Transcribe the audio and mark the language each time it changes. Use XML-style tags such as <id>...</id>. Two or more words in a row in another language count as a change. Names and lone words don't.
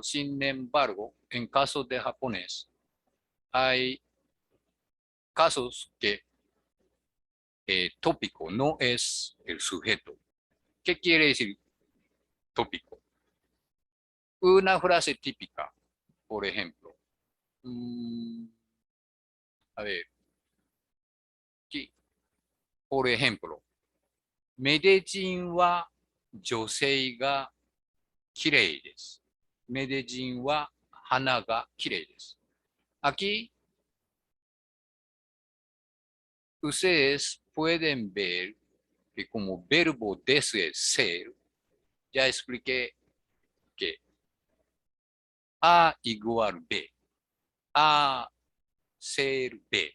<es>Sin embargo, en casos de japonés, hay casos que tópico no es el sujeto. ¿Qué quiere decir tópico? Una frase típica, por ejemplo. A ver, aquí, por ejemplo,</es> <ja>メデジンは女性が綺麗です。メデジンは花が綺麗です。</ja> <es>Aquí ustedes pueden ver que como verbo de ser, ya expliqué que A igual B, A ser B.</es>